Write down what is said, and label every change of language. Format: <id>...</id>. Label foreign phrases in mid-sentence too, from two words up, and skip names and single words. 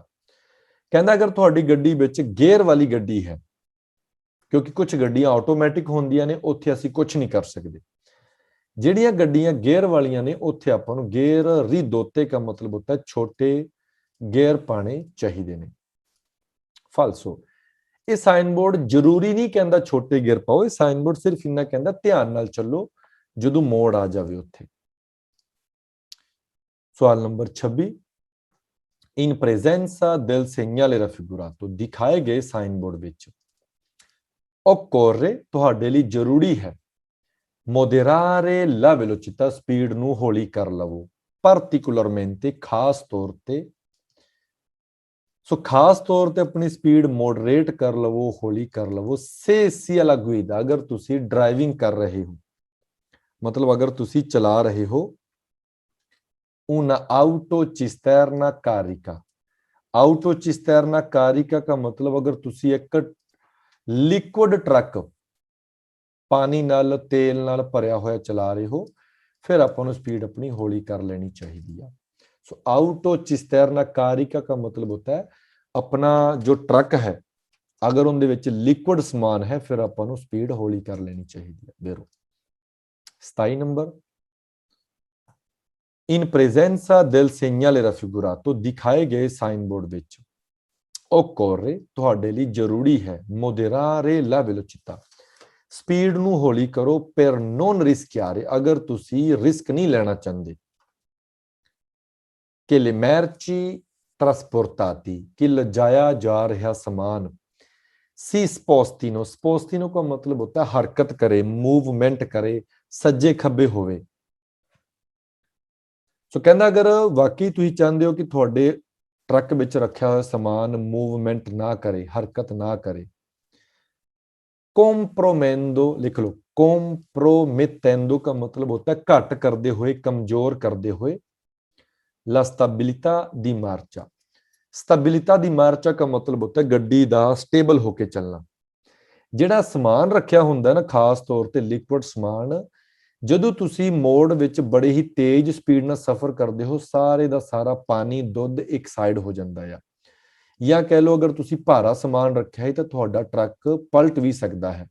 <pa>ਕਹਿੰਦਾ ਅਗਰ ਤੁਹਾਡੀ ਗੱਡੀ ਵਿੱਚ ਗੇਅਰ ਵਾਲੀ ਗੱਡੀ ਹੈ, ਕਿਉਂਕਿ ਕੁਝ ਗੱਡੀਆਂ ਆਟੋਮੈਟਿਕ ਹੁੰਦੀਆਂ ਨੇ ਉੱਥੇ ਅਸੀਂ ਕੁਝ ਨਹੀਂ ਕਰ ਸਕਦੇ, ਜਿਹੜੀਆਂ ਗੱਡੀਆਂ ਗੇਅਰ ਵਾਲੀਆਂ ਨੇ ਉੱਥੇ ਆਪਾਂ ਨੂੰ ਗੇਅਰ ਰਿਦੋਤੇ ਦਾ ਮਤਲਬ ਹੁੰਦਾ ਹੈ ਛੋਟੇ ਗੇਅਰ ਪਾਣੇ ਚਾਹੀਦੇ ਨੇ। ਫਾਲਸੋ। ਇਹ ਸਾਈਨ ਬੋਰਡ ਜ਼ਰੂਰੀ ਨਹੀਂ ਕਹਿੰਦਾ ਛੋਟੇ ਗੇਅਰ ਪਾਓ, ਇਹ ਸਾਈਨ ਬੋਰਡ ਸਿਰਫ ਇੰਨਾ ਕਹਿੰਦਾ ਧਿਆਨ ਨਾਲ ਚੱਲੋ ਜਦੋਂ ਮੋੜ ਆ ਜਾਵੇ ਉੱਥੇ। ਸਵਾਲ ਨੰਬਰ 26,</pa> <it>in presenza del segnale raffigurato</it> <pa>ਦਿਖਾਏ ਗਏ ਸਾਈਨ ਬੋਰਡ ਵਿੱਚ occorre ਤੁਹਾਡੇ ਲਈ ਜ਼ਰੂਰੀ ਹੈ</pa> <it>moderare la velocità,</it> <pa>स्पीड ਨੂੰ ਹੌਲੀ ਕਰ ਲਵੋ, particolarmente ਖਾਸ ਤੌਰ ਤੇ। ਸੋ ਖਾਸ ਤੌਰ ਤੇ ਆਪਣੀ ਸਪੀਡ ਮੋਡਰੇਟ ਕਰ ਲਵੋ, ਹੌਲੀ ਕਰ ਲਵੋ</pa> <it>se sia la guida,</it> <pa>ਅਗਰ ਤੁਸੀਂ ਡਰਾਈਵਿੰਗ ਕਰ ਰਹੇ ਹੋ, ਮਤਲਬ ਅਗਰ ਤੁਸੀਂ ਚਲਾ ਰਹੇ ਹੋ</pa> <it>una auto cisterna carica। auto cisterna carica</it> <hi>का मतलब</hi> <pa>अगर ਤੁਸੀਂ ਇੱਕ ਲਿਕੁਇਡ ਟਰੱਕ ਪਾਣੀ ਨਾਲ ਤੇਲ ਨਾਲ ਭਰਿਆ ਹੋਇਆ ਚਲਾ ਰਹੇ ਹੋ, ਫਿਰ ਆਪਾਂ ਨੂੰ ਸਪੀਡ ਆਪਣੀ ਹੌਲੀ ਕਰ ਲੈਣੀ ਚਾਹੀਦੀ ਆ। ਸੋ</pa> <it>auto cisterna carica</it> <hi>का मतलब होता है अपना जो ट्रक है अगर</hi> <pa>ਉਹਦੇ ਵਿੱਚ ਲਿਕੁਇਡ ਸਮਾਨ ਹੈ ਫਿਰ ਆਪਾਂ ਨੂੰ ਸਪੀਡ ਹੌਲੀ ਕਰ ਲੈਣੀ ਚਾਹੀਦੀ ਹੈ। ਦੇਖੋ 27 ਨੰਬਰ,</pa> <it>in presenza del segnale raffigurato</it> <pa>ਦਿਖਾਏ ਗਏ ਸਾਈਨ ਬੋਰਡ ਵਿੱਚ occorre ਤੁਹਾਡੇ ਲਈ ਜ਼ਰੂਰੀ ਹੈ</pa> <it>moderare la velocità,</it> <pa>ਸਪੀਡ ਨੂੰ ਹੌਲੀ ਕਰੋ</pa> <it>per non rischiare,</it> <pa>ਅਗਰ ਤੁਸੀਂ ਰਿਸਕ ਨਹੀਂ ਲੈਣਾ ਚਾਹੁੰਦੇ</pa> <it>ਕਿ le merci trasportati,</it> <pa>ਕਿ ਲਿਜਾਇਆ ਜਾ ਰਿਹਾ ਸਮਾਨ</pa> <it>si spostino,</it> <pa>spostino</pa> <hi>का मतलब होता है</hi> <pa>ਹਰਕਤ ਕਰੇ, ਮੂਵਮੈਂਟ ਕਰੇ, ਸੱਜੇ ਖੱਬੇ ਹੋਵੇ। ਸੋ ਕਹਿੰਦਾ ਅਗਰ ਵਾਕਈ ਤੁਸੀਂ ਚਾਹੁੰਦੇ ਹੋ ਕਿ ਤੁਹਾਡੇ ਟਰੱਕ ਵਿੱਚ ਰੱਖਿਆ ਹੋਇਆ ਸਮਾਨ ਮੂਵਮੈਂਟ ਨਾ ਕਰੇ, ਹਰਕਤ ਨਾ ਕਰੇ, compromettendo ਲਿਖ ਲਓ, compromettendo</pa> <hi>का मतलब होता है घट करते हुए, कमजोर करते हुए</hi> <it>la stabilità di marcia। stabilità di marcia</it> <hi>का मतलब होता है</hi> <pa>ਗੱਡੀ ਦਾ ਸਟੇਬਲ ਹੋ ਕੇ ਚੱਲਣਾ। ਜਿਹੜਾ ਸਮਾਨ ਰੱਖਿਆ ਹੁੰਦਾ ਨਾ ਖਾਸ ਤੌਰ ਤੇ ਲਿਕੁਇਡ ਸਮਾਨ, ਜਦੋਂ ਤੁਸੀਂ ਮੋੜ ਵਿੱਚ ਬੜੇ ਹੀ ਤੇਜ਼ ਸਪੀਡ ਨਾਲ ਸਫ਼ਰ ਕਰਦੇ ਹੋ ਸਾਰੇ ਦਾ ਸਾਰਾ ਪਾਣੀ ਦੁੱਧ ਇੱਕ ਸਾਈਡ ਹੋ ਜਾਂਦਾ ਆ, ਜਾਂ ਕਹਿ ਲਓ ਅਗਰ ਤੁਸੀਂ ਭਾਰਾ ਸਮਾਨ ਰੱਖਿਆ ਹੈ ਤਾਂ ਤੁਹਾਡਾ ਟਰੱਕ ਪਲਟ ਵੀ ਸਕਦਾ ਹੈ।</pa>